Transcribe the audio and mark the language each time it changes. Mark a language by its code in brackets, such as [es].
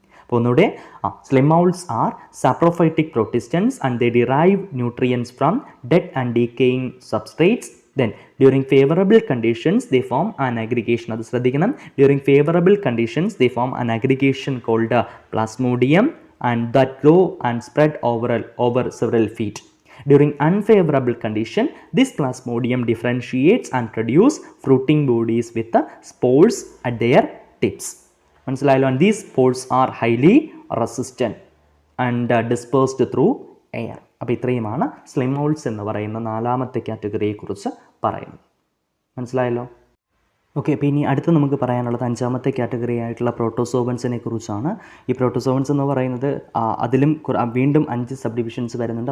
[en] അപ്പോൾ ഒന്നുകൂടെ, slime moulds are saprophytic protistans and they derive nutrients from dead and decaying substrates. Then during favorable conditions they form an aggregation. [ml] അത് ശ്രദ്ധിക്കണം. [en] During favorable conditions they form an aggregation called plasmodium and that grow and spread over several feet. During unfavorable condition this plasmodium differentiates and produce fruiting bodies with the spores at their tips. [ml] മനസ്സിലായല്ലോ? [en] And these spores are highly resistant and dispersed through air. [ml] അപ്പോൾ ഇത്രയുമാണ് slim moulds എന്ന് പറയുന്ന നാലാമത്തെ കാറ്റഗറിയെക്കുറിച്ച് പറയുന്നത്. മനസ്സിലായല്ലോ? Okay. അപ്പോൾ ഇനി അടുത്ത് നമുക്ക് പറയാനുള്ളത് അഞ്ചാമത്തെ കാറ്റഗറി ആയിട്ടുള്ള പ്രോട്ടോസോവൻസിനെ കുറിച്ചാണ്. ഈ പ്രോട്ടോസോവൻസ് എന്ന് പറയുന്നത് അതിലും വീണ്ടും 5 സബ് ഡിവിഷൻസ് വരുന്നുണ്ട്.